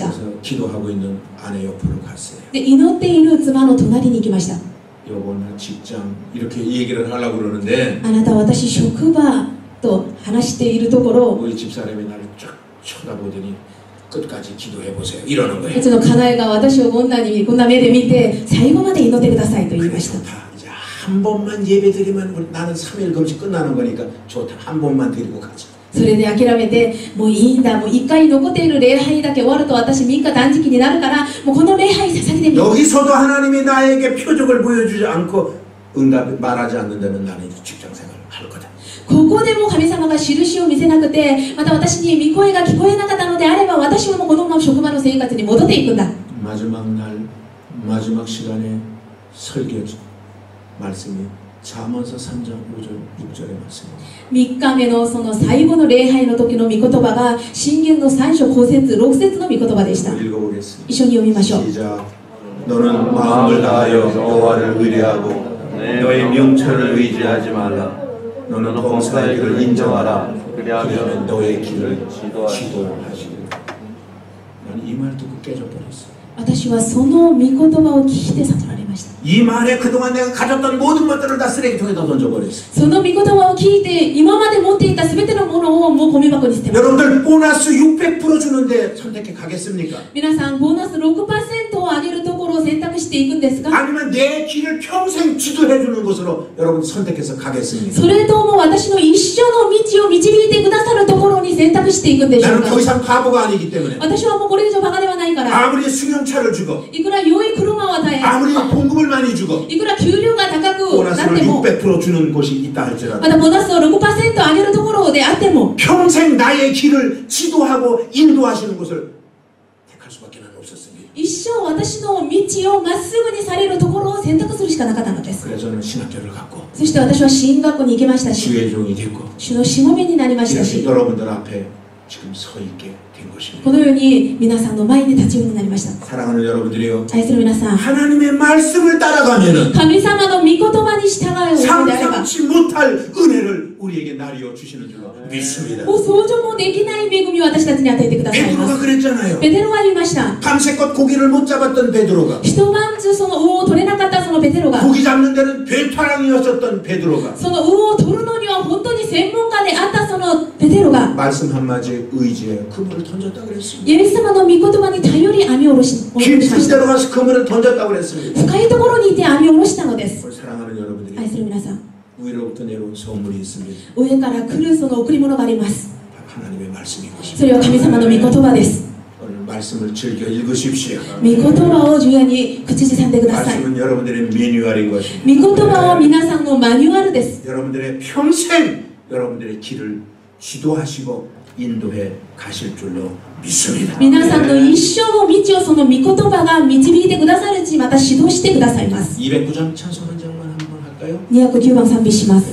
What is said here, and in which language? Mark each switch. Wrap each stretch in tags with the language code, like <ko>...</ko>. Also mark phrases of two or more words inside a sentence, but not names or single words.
<ko>그래서 기도하고 있는 아내 옆으로 갔어요.</ko> <ja>で祈っている妻の隣に行きました。</ja> <ko>여보 나 직장 이렇게 얘기를 하려고 그러는데</ko> <ja>あなた私職場と話しているところ</ja> <ko>우리 집사람이 나를 쫙 쳐다보더니 끝까지 기도해 보세요. 이러는 거예요.</ko> <ja>うちの家内が私をこんな目で見て最後まで祈ってくださいと言いました。</ja> <ko>좋다. 이제 한 번만 예배 드리면 나는 3일 금식 끝나는 거니까 좋다. 한 번만 드리고 가자.</ko> <ja>それで諦めてもういいんだ、もう1回残っている礼拝だけ終わると私3日断食になるからもうこの礼拝捧げてみよう。</ja> <ko>여기서도 하나님이 나에게 표적을 보여주지 않고 응답 말하지 않는다면 나는 이제 직장생활을 할 거다.</ko> <ja>ここでも神様が印を見せなくてまた私に御声が聞こえなかったのであれば私はもうこのまま職場の生活に戻っていくんだ。</ja> <ko>마지막 날 마지막 시간에 설교 말씀이 잠언서 3장 5절 6절의 말씀입니다.</ko> <ja>3 日目のその最後の礼拝の時の御言葉が箴言の3章5節6節の御言葉でした。</ja> <ko>읽어보겠습니다.</ko> <ja>一緒に読みましょう。</ja> <ko>시작. 너는 마음을 다하여 여호와를 의뢰하고 너의 명철을 의지하지 말라. 너는 범사의 길을 인정하라. 그리하면 너의 길을 지도하시리라. 나는 이 말 듣고 깨져버렸어.</ko> <ja>私はその御言葉を聞いて悟られました。</ja> <ko>이 말에 그동안 내가 가졌던 모든 것들을 다 쓰레기통에다 던져버렸어.</ko> <ja>その御言葉を聞いて今まで持っていた全てのものをもうゴミ箱に捨てました。</ja> <ko>여러분들 보너스 600% 주는데 선택해 가겠습니까?</ko> <ja>皆さんボーナス 6% を上げるところを選択していくんですか？</ja> <ko>아니면 내 길을 평생 지도해 주는 곳으로 여러분 선택해서 가겠습니까?</ko> <ja>それとも私の一生の道を導いてくださるところに選択していくんでしょう</ja> <ko>나는</ko> <ja>か？</ja> <ko>더 이상 바보가 아니기 때문에</ko> <ja>私はもうこれ以上バカではないから、</ja> <ko>아무리 승용차를 주고</ko> <ja>いくら良い車を与え、</ja> <ko>아무리 봉급을 많이 주고</ko> <ja>いくら給料が高くなっ</ja> <ko>보너스를</ko> <ja>ても、</ja> <ko>600% 주는 곳이 있다 할지라도</ko> <ja>またボーナスを 6% 上げるところであっても、</ja> <ko>평생 나의 길을 지도하고 인도하시는 곳을 택할 수밖에 없었습니다.</ko> <ja>一生私の道をまっすぐにされるところを選択するしかなかったのです。</ja> <ko>그래서 저는 신학교를 갔고</ko> <ja>そして私は進学校に行きましたし、</ja> <ko>지회 종이 됐고</ko> <ja>主のしもべになりましたし、</ja> <ko>이렇게 여러분들 앞에 지금 서 있게 된 것입니다.</ko> <ja>このように皆さんの前に立ちようになりました。</ja> <ko>사랑하는 여러분들이요,</ko> <ja>愛する皆さん、</ja> <ko>하나님의 말씀을 따라가면은</ko> <ja>神様の御言葉に従うのであれば、</ja> <ko>상상치 못할 은혜를 우리에게 나리어 주시는 줄로 믿습니다.</ko> <ja>もう想像もできない恵みを私たちに与えてくださいま</ja> <ko>베드로가</ko> <ja>す。</ja> <ko>그랬잖아요.</ko> <ja>ペテロは言いました。</ja> <ko>밤새껏 고기를 못 잡았던 베드로가,</ko> <ja>一晩中その魚を取れなかったそのペテロが、</ja> <ko>고기 잡는 데는 배타랑이었었던 베드로가</ko> <ja>その魚を取るのには本当に専門家であったそのペテロが、</ja> <ko>말씀 한마디에 의지해 그물을 던졌다 그랬습니다.</ko> <ja>イエス様の御言葉に頼り網を下ろしま</ja> <ko>깊은</ko> <ja>した。</ja> <ko>데로 가서 그물을 던졌다고 그랬습니다.</ko> <ja>深いところにいて網を下ろしたのです。</ja> <ko>우리 사랑하는 여러분들이</ko> <ja>愛する皆さん、</ja> <ko>위로부터 내려온 소문이 있습니다.</ko> <ja>上から来るその贈り物があります。</ja> <ko>하나님의 말씀인 것입니다.</ko> <ja>それは神様の御言葉です。</ja> <ko>오늘 말씀을 즐겨 읽으십시오.</ko> <ja>御言葉を重要に口ずさんでください。</ja> <ko>말씀은 여러분들의 매뉴얼인 것입니다.</ko> <ja>御言葉は皆さんのマニュアルです。</ja> <ko>여러분들의 평생 여러분들의 길을 지도하시고 인도해 가실 줄로 믿습니다.</ko> <ja>皆さんの一生の道をその御言葉が導いてくださるし、また指導してくださいます。</ja> <ko>209장 찬송 한 장만 한번 할까요?</ko> <ja>209 番賛美します。</ja>